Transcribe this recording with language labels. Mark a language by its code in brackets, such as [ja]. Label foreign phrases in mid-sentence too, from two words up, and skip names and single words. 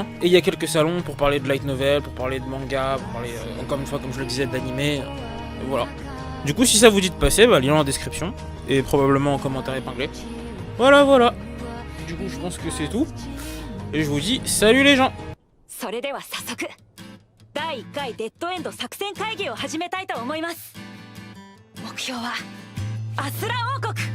[fr] Et il y a quelques salons pour parler de [en] light novel, [fr] pour parler de manga, pour parler, encore une fois, comme je le disais, d'animé. Voilà. Du coup, si ça vous dit de passer, lien en description et probablement en commentaire épinglé. Voilà, voilà. Du coup, je pense que c'est tout. Et je vous dis salut les gens. [ja] それでは早速第1回デッドエンド作戦会議を始めたいと思います。目標はアスラ王国